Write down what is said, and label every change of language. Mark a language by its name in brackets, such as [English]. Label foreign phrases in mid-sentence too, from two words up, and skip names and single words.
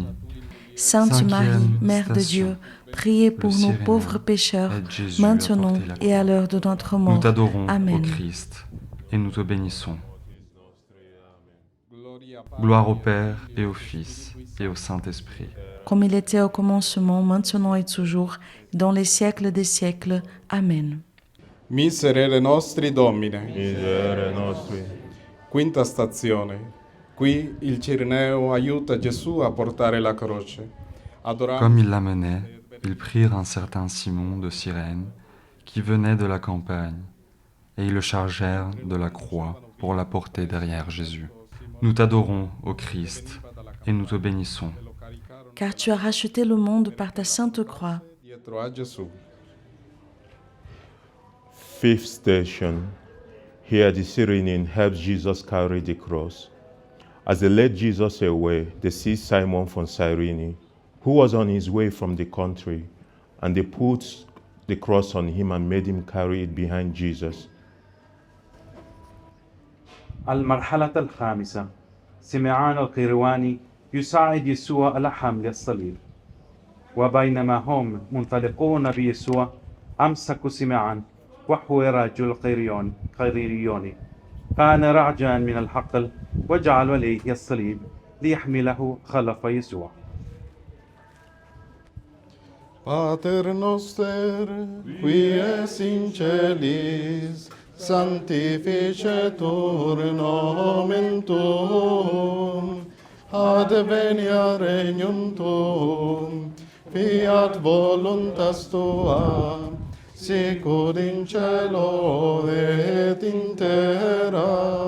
[French] Sainte Marie, Mère de Dieu, priez pour nous pauvres pécheurs, maintenant et à l'heure de notre mort. Nous t'adorons, Amen. ô Christ, et nous te bénissons. Gloire au Père et au Fils et au Saint-Esprit. Comme il était au commencement, maintenant et toujours, dans les siècles des siècles. Amen. [Latin] Miserere nostri Domine. Miserere nostri. [Italian] Quinta stazione. Qui il Cirineo aiuta Gesù a portare la croce. [French] Comme il l'amenait, ils prirent un certain Simon de Cyrène, qui venait de la campagne, et ils le chargèrent de la croix pour la porter derrière Jésus. Nous t'adorons, ô Christ, et nous te bénissons. Car tu as racheté le monde par ta sainte croix. [Italian] Dietro a Gesù. [English] Fifth station. Here the Cyrenian helps Jesus carry the cross. As they led Jesus away, they see Simon from Cyrene, who was on his way from the country, and they put the cross on him and made him carry it behind Jesus. [Arabic] المرحلة الخامسة سمعان القيرواني يساعد يسوع على حمل الصليب وبينما هم منطلقون بيسوع أمسكوا سمعان وهو رجل قيريوني كان راجعا من الحقل وجعلوا عليه الصليب ليحمله خلف يسوع. [Latin] Pater noster, qui es in celis, sanctificetur nomen tuum, advenia regnum tuum, fiat voluntas tua, sicur in cielo et in terra.